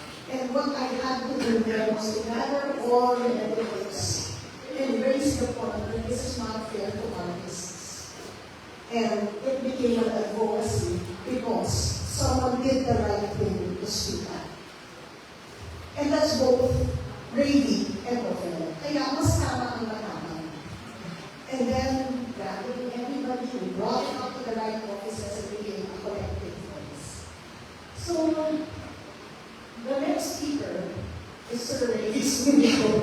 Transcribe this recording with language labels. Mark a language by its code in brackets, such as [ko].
[en] And what I had to do there was to gather all the evidence and raise the point that this is not fair to artists. And it became an advocacy because someone did the right thing to speak up. And that's both Brady and Rafael. [tl] Kaya mas tama ang matapang. [en] And then, gathering everybody, we brought it up to the right offices and became a collective voice. So, the next speaker is Sir Ray Smith.